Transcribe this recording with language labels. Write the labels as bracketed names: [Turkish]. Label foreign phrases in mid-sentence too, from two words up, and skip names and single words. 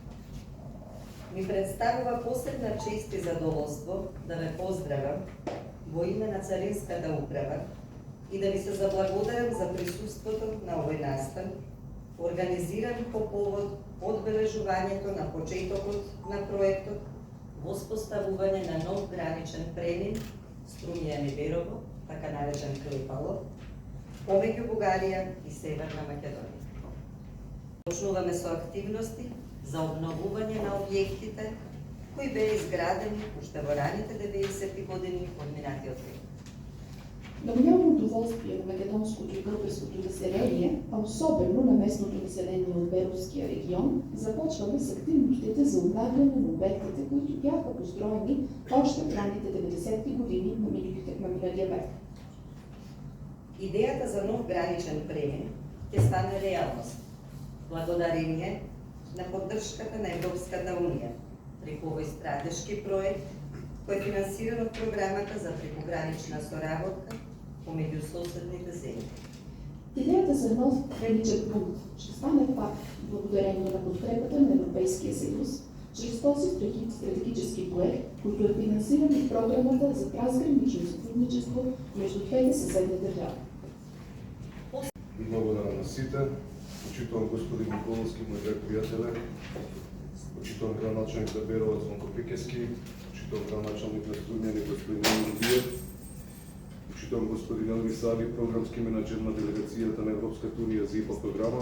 [Macedonian] Ми представува посебна чест и задоволство да ве поздравам во име на Царинската управа и да ви се заблагодарам за присуството на овој настан, организиран по повод одбележувањето на почетокот на проектот воспоставување на нов граничен премин Струмјани-Берово, така наречен Клепало, помеѓу Бугарија и Северна Македонија. Почнуваме со активности за обновување на објектите кои беа изградени уште во раните 90-ти години од минатиот век. [Bulgarian] На голямо удоволствие на македонското и гръцкото население, а особено на местното население от Беровския регион, започваме с активностите за обнавяне на обектите, които бяха построени още в ранните 90-ти години на миналия век. [Macedonian] Идеята за нов граничен премин ќе стане реалност, благодарение на поддршката на Европската унија преку овој стратешки проект кој е финансиран од програмата за прекогранична соработка помеѓу соседните земји. [Bulgarian] Идеята за нов граничен пункт ще стане факт благодарение на подкрепата на Европейския съюз чрез този стратегически проект, който е финансиран от програмата за трансгранично сътрудничество между двете съседни държави. [Macedonian] Благодаря на сите. Почитувам господин Николовски, мој драг пријателе. Почитувам градоначалник на Берово Звонко Пекески. Почитувам градоначалник на Струмјани господин Милијев. Почитувам господин Елви Сави, програмски менеджер на делегацијата на Европската унија за ИПА програма.